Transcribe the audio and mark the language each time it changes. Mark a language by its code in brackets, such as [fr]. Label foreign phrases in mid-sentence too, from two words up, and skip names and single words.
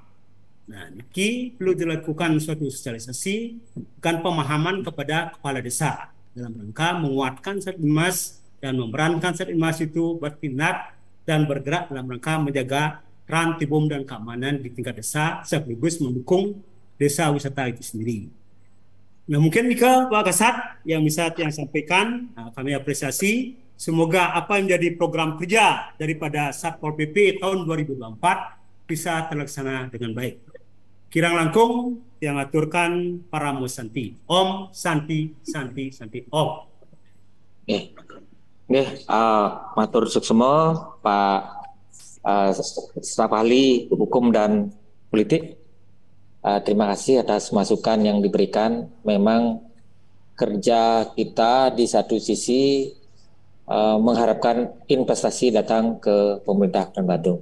[id] Nah, ini perlu dilakukan suatu sosialisasi dan pemahaman kepada kepala desa dalam rangka menguatkan Satlinmas dan memerankan Satlinmas itu bertindak dan bergerak dalam rangka menjaga tertib dan keamanan di tingkat desa sekaligus mendukung desa wisata itu sendiri. Nah, mungkin Mika Pak Kasat yang bisa yang sampaikan, kami apresiasi. Semoga apa yang menjadi program kerja daripada Satpol PP tahun 2024 bisa terlaksana dengan baik. [ban] Kirang langkung yang aturkan para Santi. [sa] Om Santi Santi Santi Om. [ban] Matur suksema [id] Pak staf ahli hukum dan politik. Terima kasih atas masukan yang diberikan. Memang kerja kita di satu sisi mengharapkan investasi datang ke pemerintah Kabupaten Badung.